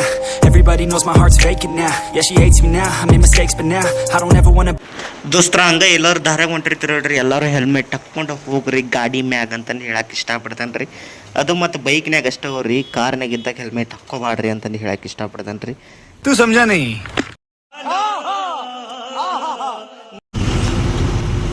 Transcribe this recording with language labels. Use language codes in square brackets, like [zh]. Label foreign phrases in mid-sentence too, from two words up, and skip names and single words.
[en] Everybody knows my heart's vacant now. Yeah, she hates me now, I made mistakes but now I don't ever wanna. [kn] ದೋಸ್ತರ ಹಂಗ ಎಲ್ಲರೂ ದಾರ್ಯಾಗ ಹೊಂಟಿರ್ತೀರಿ ಹೇಳ್ರಿ. ಎಲ್ಲರೂ ಹೆಲ್ಮೆಟ್ ಹಾಕ್ಕೊಂಡು ಹೋಗ್ರಿ ಗಾಡಿ ಮ್ಯಾಗ ಅಂತಂದು ಹೇಳಕ್ಕೆ ಇಷ್ಟಪಡ್ತೇನೆ ರೀ. ಅದು ಮತ್ತು ಬೈಕ್ನ್ಯಾಗ ಅಷ್ಟೇ ಹೋಗ್ರಿ, ಕಾರ್ನಾಗ ಇದ್ದಾಗ ಹೆಲ್ಮೆಟ್ ಹಾಕ್ಕೋಬಾಡ್ರಿ ಅಂತಂದು ಹೇಳಕ್ಕೆ ಇಷ್ಟಪಡ್ತೇನೆ ರೀ. [hi] तू समझा नहीं?